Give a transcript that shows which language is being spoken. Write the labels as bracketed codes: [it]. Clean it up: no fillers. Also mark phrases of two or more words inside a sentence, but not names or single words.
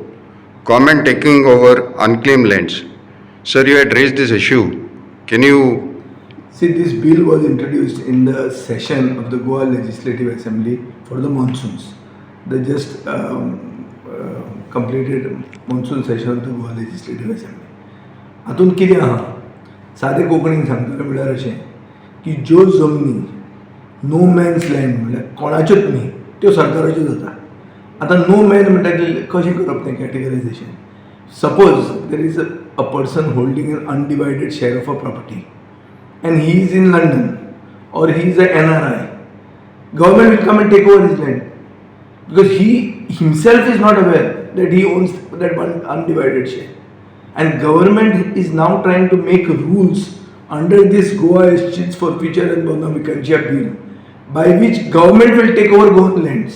[en] Comment taking over unclaimed lands. Sir, you had raised this issue. Can you... See, this bill was introduced in the session of the Goa Legislative Assembly for the monsoons. They just completed monsoon session of the Goa Legislative Assembly. [kok] हातून कितें आहा सादें कोंकणीन सांगतलें म्हळ्यार अशें की ज्यो जमनी [en] no man's land [kok] म्हळ्यार कोणाच्योच न्ही त्यो सरकाराच्यो जाता. आतां [en] no man [kok] म्हणटा ते कशें करप तें कॅटेगरायजेशन. [en] Suppose there is a person holding an undivided share of a property and he is in London or he is an NRI, government will come and take over his land because he himself is not aware that he owns that one undivided share, and government is now trying to make rules under this Goa Escheats Forfeiture and Bona Vacantia bill by which government will take over Goan lands.